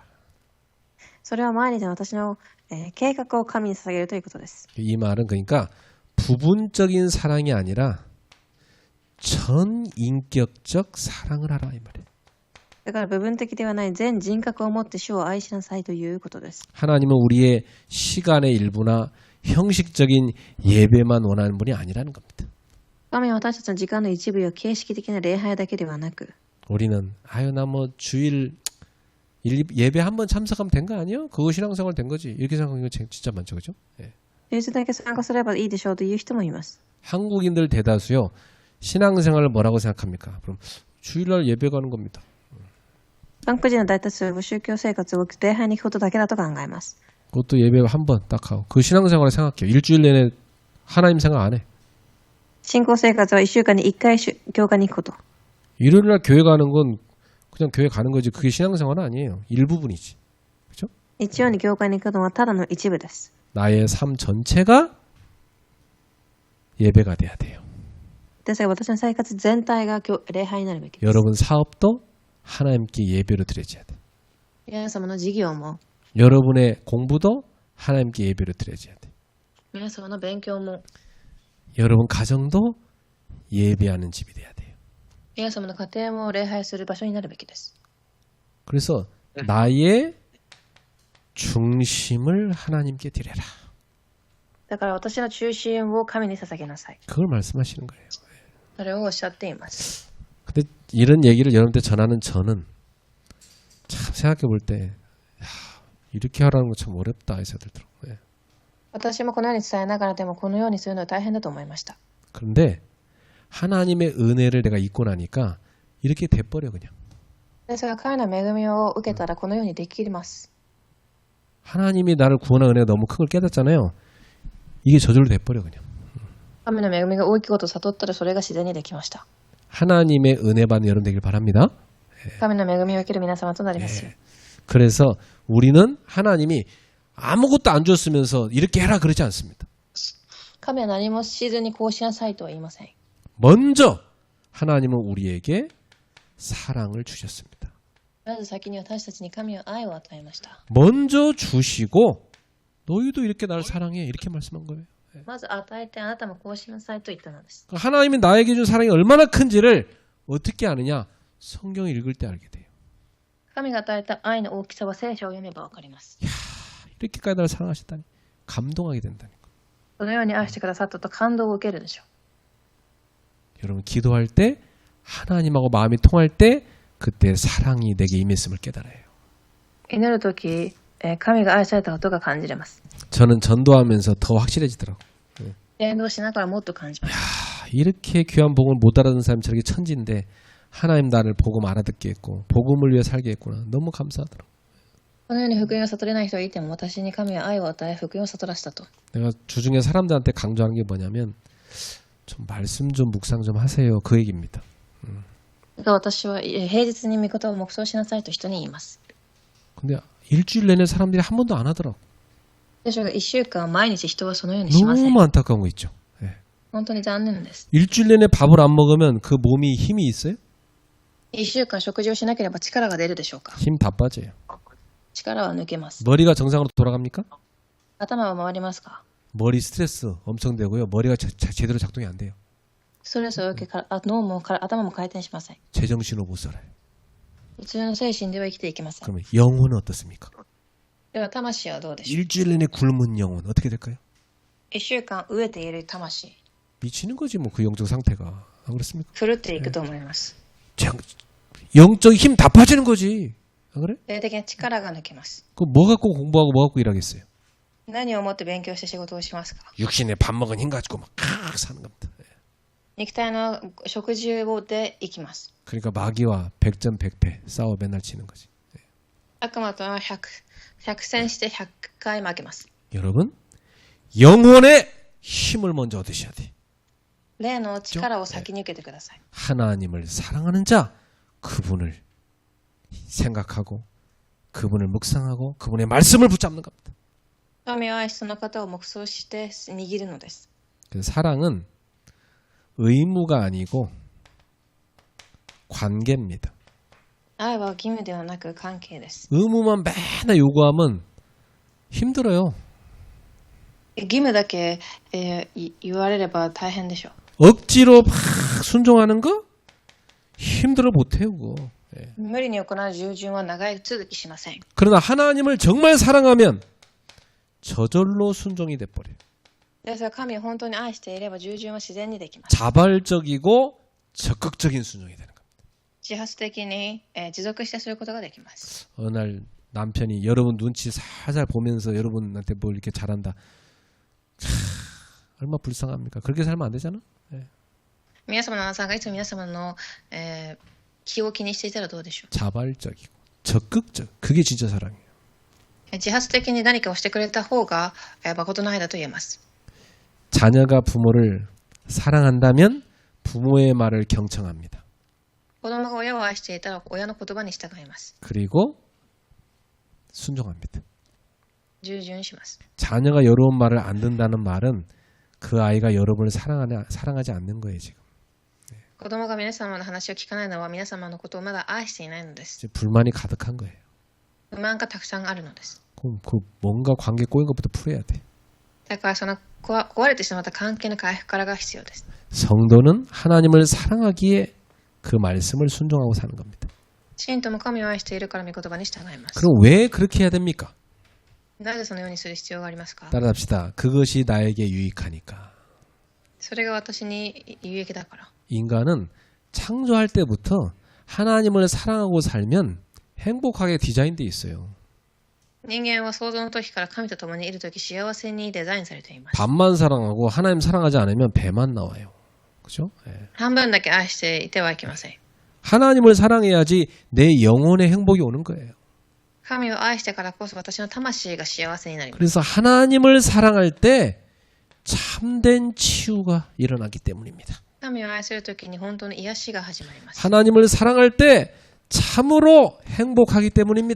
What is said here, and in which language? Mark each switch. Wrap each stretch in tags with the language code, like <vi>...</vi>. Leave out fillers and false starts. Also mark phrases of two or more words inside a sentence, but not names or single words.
<ja>それは毎日の私の、計画を神に捧げるということです。</ja> <ko>이 말은 그러니까 부분적인 사랑이 아니라 전인격적 사랑을 하라 이 말이에요.</ko> <ja>だから部分的ではない全人格を持って主を愛しなさいということです。</ja> <ko>하나님은 우리의 시간의 일부나 형식적인 예배만 원하는 분이 아니라는 겁니다.</ko> <ja>神は私たちの時間の一部や形式的な礼拝だけではなく、</ja> <ko>우리는 아유 나 뭐 주일 예배 한 번 참석하면 된 거 아니에요? 그거 신앙생활 된 거지. 이렇게 생각하는 거 진짜 많죠, 그죠? 예.</ko> <ja>平日だけ参加すればいいでしょうという人もいます。</ja> <ko>한국인들 대다수요 신앙생활을 뭐라고 생각합니까? 그럼 주일날 예배 가는 겁니다.</ko> <ja>韓国人の大多数は宗教生活を礼拝に行くことだけだと考えます。</ja> <ko>그것도 예배 한 번 딱 하고 그 신앙생활을 생각해요. 일주일 내내 하나님 생각 안 해.</ko> <ja>信仰生活は1週間に1回教会に行くこと。</ja> <ko>일요일날 교회 가는 건 그냥 교회 가는 거지 그게 신앙생활은 아니에요. 일부분이지. 그렇죠?</ko> <ja>日曜に教会に行くのはただの一部です。</ja> <ko>나의 삶 전체가 예배가 돼야 돼요.</ko> <ja>ですが私の生活全体が礼拝になるべきです。</ja> <ko>여러분 사업도 하나님께 예배로 드려져야 돼.</ko> <ja>皆様の事業も、</ja> <ko>여러분의 공부도 하나님께 예배로 드려져야 돼.</ko> <ja>皆様の勉強も、</ja> <ko>여러분 가정도 예배하는 집이 돼야 돼요.</ko> <ja>皆様の家庭も礼拝する場所になるべきです。</ja> <ko>그래서 나의 중심을 하나님께 드려라.</ko> <ja>だから私の中心を神に捧げなさい。</ja> <ko>그걸 말씀하시는 거예요.</ko> <ja>それをおっしゃっています。</ja> <ko>근데 이런 얘기를 여러분한테 전하는 저는 참 생각해 볼 때 이렇게 하라는 거 참 어렵다 이 생각이 들더라고요.</ko> <ja>私もこのように伝えながらでもこのようにするのは大変だと思いました。</ja> <ko>그런데 하나님의 은혜를 내가 잊고 나니까 이렇게 돼버려 그냥.</ko> <ja>ですが神の恵みを受けたらこのようにできます。</ja> <ko>하나님이 나를 구원한 은혜가 너무 큰 걸 깨닫잖아요. 이게 저절로 돼버려 그냥.</ko> <ja>神の恵みが大きいことを悟ったらそれが自然にできました。</ja> <ko>하나님의 은혜 받는 여러분 되길 바랍니다.</ko> <ja>神の恵みを受ける皆様となりますよ。</ja> <ko>그래서 우리는 하나님이 아무것도 안 줬으면서 이렇게 해라 그러지 않습니다.</ko> <ja>神は何もしずにこうしなさいとは言いません。</ja> <ko>먼저 하나님은 우리에게 사랑을 주셨습니다.</ko> <ja>まず先に私たちに神は愛を与えました。</ja> <ko>먼저 주시고 너희도 이렇게 나를 사랑해 이렇게 말씀한 거예요.</ko> <ja>まず与えてあなたもこうしなさいと言ったのです。</ja> <ko>하나님이 나에게 준 사랑이 얼마나 큰지를 어떻게 아느냐? 성경을 읽을 때 알게 돼요.</ko> <ja>神が与えた愛の大きさは聖書を読めばわかります。</ja> <ko>이렇게까지 나를 사랑하셨다니 감동하게 된다니까.</ko> <ja>このように愛してくださったと感動を受けるでしょ</ja> <ko>여러분 기도할 때 하나님하고 마음이 통할 때 그때 사랑이 내게 임했음을 깨달아요.</ko> <ja>う。祈るとき、神が愛されたことが感じれます。</ja> <ko>저는 전도하면서 더 확실해지더라고요.</ko> <ja>伝道しながらもっと感じます。</ja> <ko>이렇게 귀한 복음을 못 알아듣는 사람이 저렇게 천지인데 하나님 나를 복음 알아듣게 했고 복음을 위해 살게 했구나. 너무 감사하더라고요.</ko> <ja>このように福音を悟れない人がいても私に神は愛を与え福音を悟らせたと。</ja> <ko>내가 주중에 사람들한테 강조하는 게 뭐냐면 좀 말씀 좀 묵상 좀 하세요. 그 얘기입니다.</ko> <ja>私は平日に御言を黙想しなさいと人に言います。</ja> <ko>근데 일주일 내내 사람들이 한 번도 안 하더라고.</ko> <ja>ですが1週間毎日人はそのようにしません。</ja> <ko>너무 안타까운 거 있죠. 예.</ko> <ja>本当に残念です。</ja> <ko>일주일 내내 밥을 안 먹으면 그 몸이 힘이 있어요?</ko> <ja>1 週間食事をしなければ力が出るでしょうか。</ja> <ko>힘 다 빠져요.</ko> <ja>力は抜けます。</ja> <ko>머리가 정상으로 돌아갑니까?</ko> <ja>頭は回りますか。</ja> <ko>머리 스트레스 엄청 되고요. 머리가 제대로 작동이 안 돼요.</ko> <ja>ストレスを受けから脳も頭も回転しません。</ja> <ko>제정신으로 못 살아요.</ko> <ja>普通の精神では生きていけません。</ja> <ko>그러면 영혼은 어떻습니까?</ko> <ja>では魂はどうでしょう。</ja> <ko>일주일 내내 굶은 영혼 어떻게 될까요?</ko> <ja>1 週間飢えている魂、</ja> <ko>미치는 거지 뭐 그 영적 상태가. 안 그렇습니까?</ko> <ja>狂っていくと思います。</ja> <ko>영적 힘 다 빠지는 거지. 안 그래?</ko> <ja>霊的な力が抜けます。</ja> <ko>그 뭐 갖고 공부하고 뭐 갖고 일하겠어요?</ko> <ja>何をもって勉強して仕事をしますか。</ja> <ko>육신에 밥 먹은 힘 가지고 막 사는 겁니다.</ko> <ja>肉体の食事をで生きます。</ja> <ko>그러니까 마귀와 백전백패 싸워 맨날 치는 거지.</ko> <ja>悪魔とは100戦して100回負けます。</ja> <ko>여러분 영혼의 힘을 먼저 얻으셔야 돼.</ko> <ja>霊の力を先に受けてください。</ja> <ko>하나님을 사랑하는 자 그분을 생각하고 그분을 묵상하고 그분의 말씀을 붙잡는 겁니다.</ko> <ja>神を愛しその方を黙想して握るのです。</ja> <ko>그 사랑은 의무가 아니고 관계입니다.</ko> <ja>愛は義務ではなく関係です。</ja> <ko>의무만 맨날 요구하면 힘들어요.</ko> <ja>義務だけ、言われれば大変でしょう。</ja> <ko>억지로 막 순종하는 거 힘들어 못해요. 그거.</ko> <ja>無理に行う従順は長い続きしません。</ja> <ko>그러나 하나님을 정말 사랑하면 저절로 순종이 돼버려요.</ko> <ja>ですが神を本当に愛していれば従順は自然にできます。</ja> <ko>자발적이고 적극적인 순종이 되는 겁니다.</ko> <ja>自発的に、持続してすることができます。</ja> <ko>어느 날 남편이 여러분 눈치 살살 보면서 여러분한테 뭘 이렇게 잘한다. 얼마나 불쌍합니까? 그렇게 살면 안 되잖아.</ko> <ja>皆様の皆さんがいつも皆様の、気を気にしていたらどうでしょう。</ja> <ko>자발적이고 적극적. 그게 진짜 사랑이에요.</ko> <ja>自発的に何かをしてくれた方が、誠の愛だと言えます。</ja> <ko>자녀가 부모를 사랑한다면 부모의 말을 경청합니다.</ko> <ja>子供が親を愛していたら親の言葉に従います。</ja> <ko>그리고 순종합니다.</ko> <ja>従順します。</ja> <ko>자녀가 여러분 말을 안 듣는다는 말은 그 아이가 여러분을 사랑하지 않는 거예요 지금.</ko> <ja>子供が皆様の話を聞かないのは皆様のことをまだ愛していないのです。</ja> <ko>이제 불만이 가득한 거예요.</ko> <ja>不満がたくさんあるのです。</ja> <ko>그럼 그 뭔가 관계 꼬인 것부터 풀어야 돼.</ko> <ja>だからその壊れてしまった関係の回復からが必要です。</ja> <ko>성도는 하나님을 사랑하기에 그 말씀을 순종하고 사는 겁니다.</ko> <ja>信徒も神を愛しているから御言葉に従います。</ja> <ko>그럼 왜 그렇게 해야 됩니까?</ko> <ja>なぜそのようにする必要がありますか？</ja> <ko>따라합시다. 그것이 나에게 유익하니까.</ko> <ja>それが私に有益だから。</ja> <ko>인간은 창조할 때부터 하나님을 사랑하고 살면 행복하게 디자인돼 있어요.</ko> <ja>人間は創造の時から神と共にいる時幸せにデザインされています。</ja> <ko>반만 사랑하고 하나님 사랑하지 않으면 배만 나와요. 그죠? 예.</ko> <ja>半分だけ愛していてはいけません。</ja> <ko>하나님을 사랑해야지 내 영혼의 행복이 오는 거예요.</ko> <ja>神を愛してからこそ私の魂が幸せになります。</ja> <ko>그래서 하나님을 사랑할 때 참된 치유가 일어나기 때문입니다.</ko> <ja>神を愛する時に本当の癒しが始まります。</ja> <ko>하나님을 사랑할 때 참으로 행복하기 때문입니다.</ko>